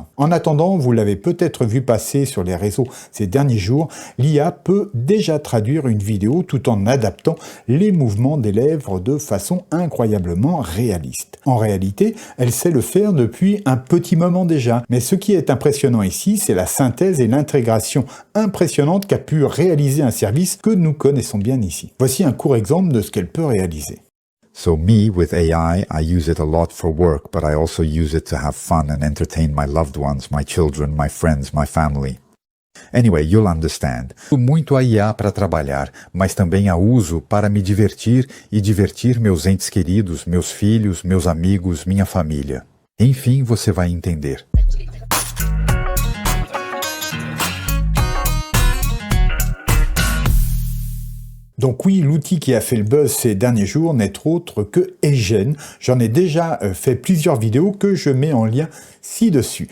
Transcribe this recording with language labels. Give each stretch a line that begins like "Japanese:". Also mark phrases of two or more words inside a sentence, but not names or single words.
French: En attendant, vous l'avez peut-être vu passer sur les réseaux ces derniers jours, l'IA peut déjà traduire une vidéo tout en adaptant les mouvements des lèvres de façon incroyablement réaliste. En réalité, elle sait le faire depuis un petit moment déjà. Mais ce qui est impressionnant ici, c'est la synthèse et l'intégration impressionnante qu'a pu réaliser un service que nous connaissons bien ici. Voici un court exemple de ce qu'elle peut réaliser.
English: So me, with AI, I use it a lot for work, but I also use it to have fun and entertain my loved ones, my children, my friends, my family. Anyway, you'll understand.
Portuguese: Uso muito a IA para trabalhar, mas também a uso para me divertir e divertir meus entes queridos, meus filhos, meus amigos, minha família. Enfim, você vai entender.
French: Donc oui, l'outil qui a fait le buzz ces derniers jours n'est autre que HeyGen. J'en ai déjà fait plusieurs vidéos que je mets en lien ci-dessus.